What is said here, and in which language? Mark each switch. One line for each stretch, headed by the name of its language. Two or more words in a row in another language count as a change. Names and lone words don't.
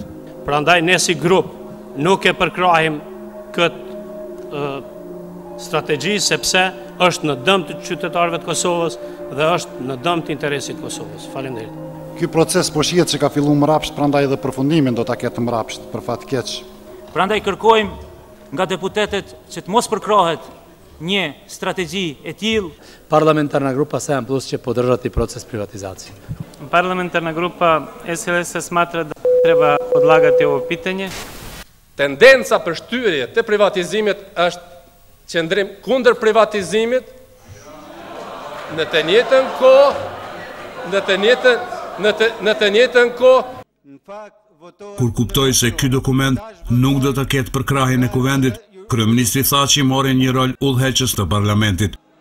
Albanian: Prandaj ne si grup nuk e përkrahim këtë strategji sepse është në dëm të qytetarëve të Kosovës dhe është në dëm të interesit të Kosovës. Faleminderit. Ky proces po shihet që ka filluar mbrapsht, prandaj edhe përfundimin do ta ketë mbrapsht, për fat keq. Prandaj kërkojmë nga deputetët që të mos përkrahet një strategji e tillë.
Serbian: Parlamentarna grupa SEM Plus që podržati proces privatizacije. Parlamentarna grupa SLS smatra da treba odlagati ovo pitanje.
Albanian: Tendenca për shtyrje të privatizimit është qëndrim kundër privatizimit në të njëjtën kohë. Kur kuptoi se ky dokument nuk do të ketë përkrahjen e Kuvendit, kryeministri Thaçi mori një rol udhëheqës të parlamentit.